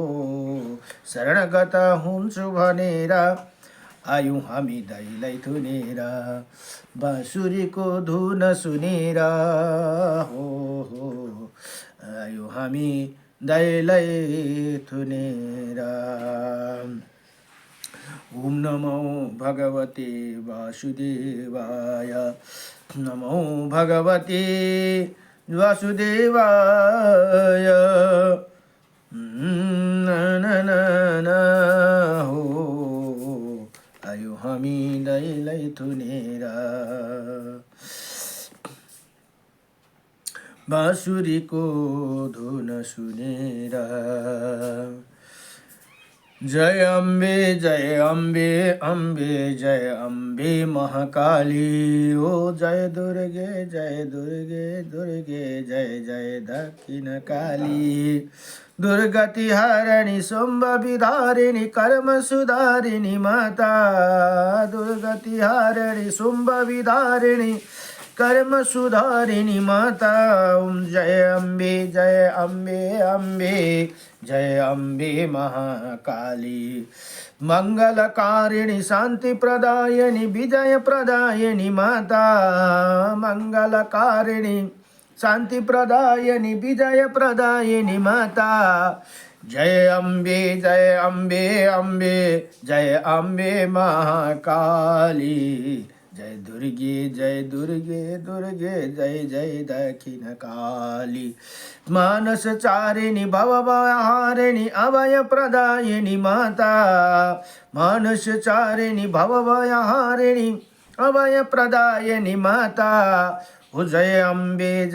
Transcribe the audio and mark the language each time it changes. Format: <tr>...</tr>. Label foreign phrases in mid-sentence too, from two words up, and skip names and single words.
<ne>शरणगत हुन्छु भनेर आयु हामी दाइलाई थुनेर बाँसुरीको धुन सुनेर हो आयु हामी दाइलाई थुनेर</ne> <sa>ओम नमो भगवते वासुदेवाय नमो भगवते</sa> <ne>वासुदेवाय हो आयु हामी दाइलाई थुनेर बाँसुरीको धुन सुनेर</ne> <sa>जय अम्बे अम्बे जय अम्बे महाकाली ओ जय दुर्गे दुर्गे जय जय दक्षिण काली दुर्गति हारिणी सोम्ब विधारिणी कर्म सुधारिणी माता दुर्गति हारिणी सोम्ब विधारिणी कर्म सुधारिणी माता ओम जय अम्बे जय अम्बे महाकाली मंगलकारिणी शांति प्रदायिनी विजय प्रदायिनी माता मंगलकारिणी शांति प्रदायिनी विजय प्रदायिनी माता जय अम्बे जय अम्बे महाकाली जय दुर्गे जय जय दक्षिण काली मानस चारिणी भवभयहारिणी अभय प्रदायिनी माता मानस चारिणी भवभयहारिणी अभय प्रदायिनी माता ओ जय अम्बे</sa>